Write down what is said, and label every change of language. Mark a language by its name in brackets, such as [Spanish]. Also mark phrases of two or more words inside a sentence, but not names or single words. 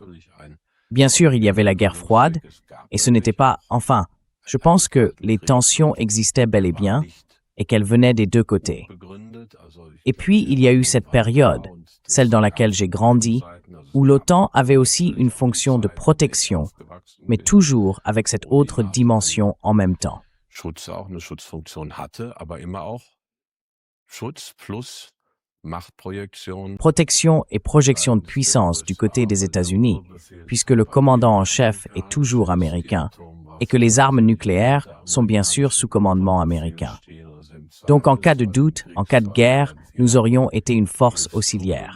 [French] Bien sûr, il y avait la guerre froide, et ce n'était pas, enfin, je pense que les tensions existaient bel et bien, et qu'elles venaient des deux côtés. Et puis, il y a eu cette période, celle dans laquelle j'ai grandi, où l'OTAN avait aussi une fonction de protection, mais toujours avec cette autre dimension en même temps. [German] Schutz auch eine Schutzfunktion hatte, aber immer auch Schutz plus Machtprojektion. [French] Protection et projection de puissance du côté des États-Unis, puisque le commandant en chef est toujours américain, et que les armes nucléaires sont bien sûr sous commandement américain. Donc en cas de doute, en cas de guerre, nous aurions été une force auxiliaire.